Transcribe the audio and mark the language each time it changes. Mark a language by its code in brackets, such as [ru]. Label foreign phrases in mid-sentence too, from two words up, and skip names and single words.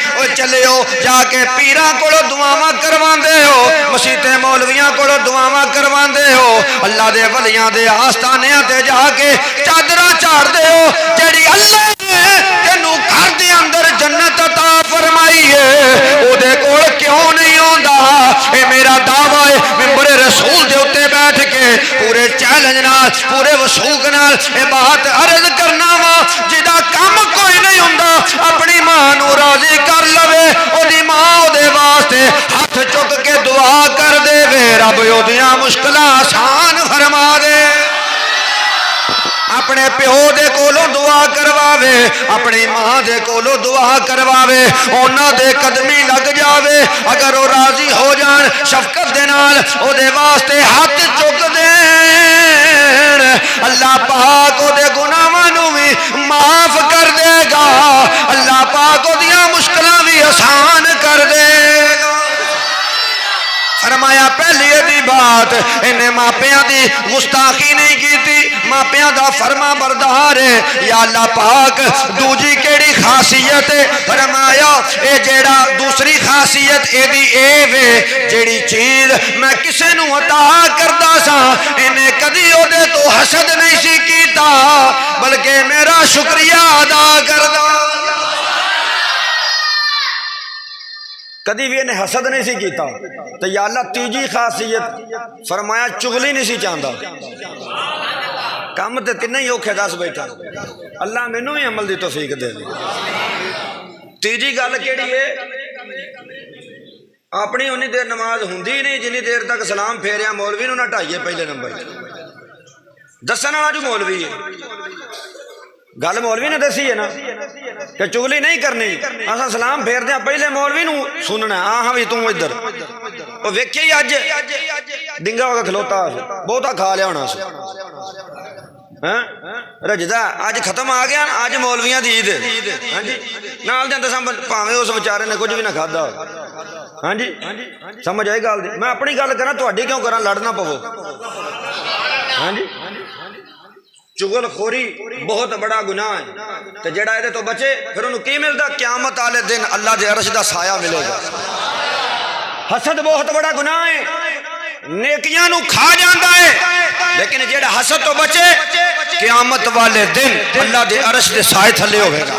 [pa] او چلیو جا کے پیراں کولوں دعاواں کرواندے ہو، مسیتے مولویاں کولوں دعاواں کرواندے ہو، اللہ دے ولیاں دے آستانیاں تے جا کے چادراں چاڑ دے ہو جڑی اللہ نے تینوں گھر دے اندر جنت عطا فرمائی ہے، او دے کول کیوں نہیں ہوندا؟ اے میرا دعویٰ ہے ممبر رسول دے اتے بیٹھ کے پورے چیلنج نال پورے وثوق نال اے بات عرض کرنا وا جدا کم کوئی نہیں ہوندا اپنی ماں نو راضی کر لوے، او دی ماں او دے واسطے ہاتھ چک کے دعا کر دے وے رب او دیاں مشکلاں آسان فرما دے. اپنے پیو دے کولوں دعا کرواوے، اپنی ماں دے کولوں دعا کرواوے، اونا دے قدمی لگ جاوے، اگر وہ راضی ہو جان شفقت دے نال او دے واسطے ہاتھ چک دین، اللہ پاک او دے گناہاں نوں وی معاف کر دے گا، اللہ پاک او دیاں مشکلاں وی آسان کر دے گا. فرمایا پہلی دی بات انہیں ماپیاں دی گستاخی نہیں کیتی، ماپیاں دا فرما بردار ہے. یا اللہ پاک دوجی کیڑی خاصیت ہے؟ فرمایا اے جیڑا دوسری خاصیت اے دی اے وے جیڑی چیز میں کسے نو عطا کردا سا انہیں کدی او دے تو حسد نہیں سی کیتا بلکہ میرا شکریہ ادا کردا. کدی بھی انہیں حسد نہیں سی کیتا. تو یا اللہ تیجی خاصیت فرمایا چغلی نہیں سی چاہندا. کام تے تینے ہی اوکھے دس بیٹھا، اللہ مینوں ہی عمل دی توفیق دے. تیجی گل کیڑی ہے؟ اپنی اونی دیر نماز ہوندی نہیں جنی دیر تک سلام پھیریا مولوی نو نہ ٹھائیے. پہلے نمبر دسن والا جو مولوی ہے، گل مولوی نے دسی ہے نا کہ چگلی نہیں کرنی، اساں سلام پھیر دیا پہلے مولوی نو سننا. ہاں بھی توں ادھر وہ ویکھے ہی اج ڈنگا ہو کے کھلوتا بہتا کھا لیا ہونا سی رجدا اج ختم آ گیا. اج مولویاں دی عید ہاں جی نال دے دساں بھاویں اس بیچارے نے کچھ بھی نہ کھادا. ہاں جی سمجھ آئی گل دی؟ میں اپنی گل کراں تہاڈی کیوں کراں؟ لڑنا پو. ہاں جی چغل خوری بہت بڑا گناہ ہے تے جڑا اے تو بچے پھر انہوں کی ملدا؟ قیامت والے دن اللہ دے عرش دا سایہ ملے گا. حسد بہت بڑا گناہ ہے، نیکیاں نو کھا جاندا ہے، لیکن جڑا حسد تو بچے قیامت والے دن اللہ دے عرش دے سائے تھلے ہوئے گا.